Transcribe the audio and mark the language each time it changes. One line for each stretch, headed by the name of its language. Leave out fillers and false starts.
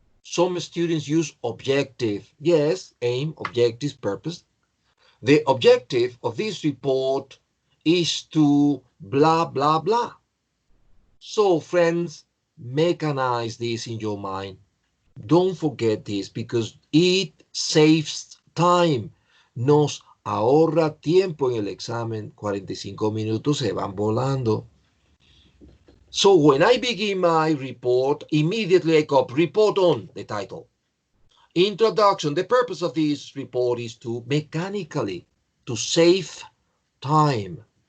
English: Some students use objective. Yes, aim, objective, purpose. The objective of this report is to blah, blah, blah. So, friends, mechanize this in your mind. Don't forget this because it saves time.
Spanish: Nos ahorra tiempo en el examen. 45 minutos se van volando.
English: So when I begin my report, immediately I copy report on the title. Introduction. The purpose of this report is to mechanically to save time.